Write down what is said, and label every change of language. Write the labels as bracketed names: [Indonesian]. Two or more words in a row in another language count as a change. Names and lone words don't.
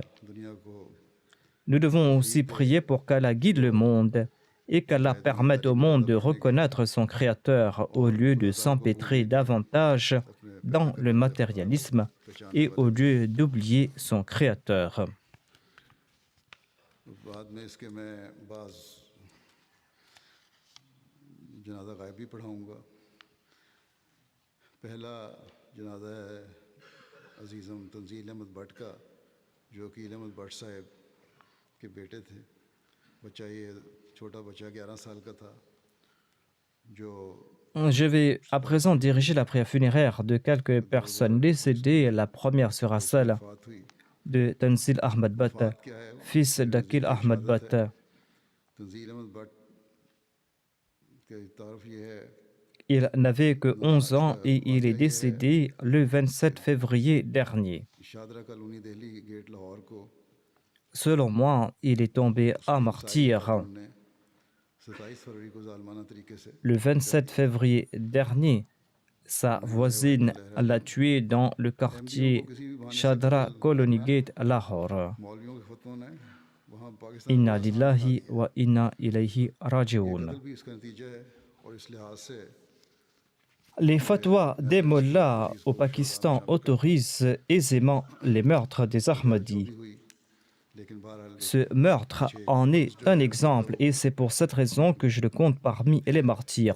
[French] Nous devons aussi prier pour qu'Allah guide le monde et qu'Allah permette au monde de reconnaître son Créateur au lieu de s'empêtrer davantage dans le matérialisme et au lieu d'oublier son Créateur. [Urdu] جنازہ غائب بھی پڑھاؤں گا. پہلا جنازہ ہے عزیزم تنزیل احمد بھٹ کا، جو کہ احمد بھٹ صاحب کے بیٹے تھے. بچہ یہ چھوٹا بچہ 11 سال کا تھا، جو [French] Je vais à présent diriger la prière funéraire de quelques personnes décédées. La première sera celle de Tanzil Ahmad Bhatt, fils d'Akil Ahmad Bhatt. Il n'avait que 11 ans et il est décédé le 27 février dernier. Selon moi, il est tombé à martyr le 27 février dernier. Sa voisine l'a tué dans le quartier Shadra Colony Gate à Lahore. [Arabic] إنا لله وإنا إليه راجعون. [French] Les fatwas des mollahs au Pakistan autorisent aisément les meurtres des Ahmadis. Ce meurtre en est un exemple et c'est pour cette raison que je le compte parmi les martyrs.